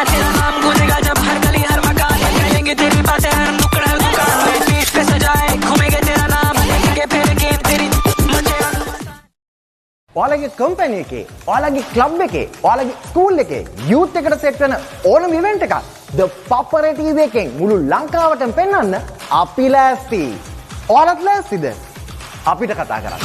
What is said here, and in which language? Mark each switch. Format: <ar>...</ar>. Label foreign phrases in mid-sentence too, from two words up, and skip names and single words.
<hi>तेरा नाम गूंजेगा जब हर गली हर मकान, कहेंगे तेरी बातें हर नुक्कड़ हर दुकान। पीठ पे सजाए घूमेंगे</hi> <si>ඔයාලගේ කම්පැනි එකේ, ඔයාලගේ ක්ලබ් එකේ, ඔයාලගේ ස්කූල් එකේ යූත් එකට සෙට් වෙන ඕනම ඉවෙන්ට් එකක් The Papare TV එකෙන් මුළු ලංකාවටම පෙන්වන්න අපි ලෑස්ති. ඔයාලත් ලෑස්තිද? අපිට කතා කරන්න.</si>